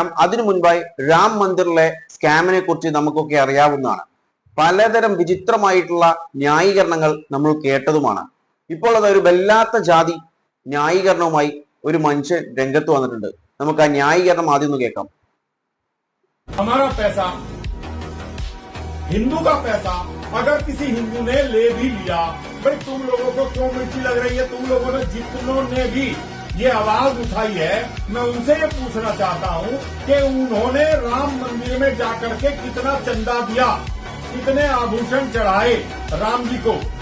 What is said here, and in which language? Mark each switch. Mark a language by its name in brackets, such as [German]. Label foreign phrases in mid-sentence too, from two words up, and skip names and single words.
[Malayalam] അതിനു മുൻപായി രാം മന്ദിറിലെ സ്കാമിനെ കുറിച്ച് നമുക്കൊക്കെ അറിയാവുന്നതാണ്. പലതരം വിചിത്രമായിട്ടുള്ള ന്യായീകരണങ്ങൾ നമ്മൾ കേട്ടതുമാണ്. ഇപ്പോൾ അത് ഒരു വല്ലാത്ത ജാതി ന്യായീകരണവുമായി ഒരു മനുഷ്യൻ രംഗത്ത് വന്നിട്ടുണ്ട്. നമുക്ക് ആ ന്യായീകരണം ആദ്യം ഒന്ന് കേൾക്കാം. [Hindi] हिंदू का पैसा अगर किसी हिंदू ने ले भी लिया, भाई तुम लोगों को क्यों मिर्ची लग रही है? तुम लोगों ने जितनों ने भी ये आवाज उठाई है, मैं उनसे ये पूछना चाहता हूं कि उन्होंने राम मंदिर में जाकर के कितना चंदा दिया, कितने आभूषण चढ़ाए राम जी को?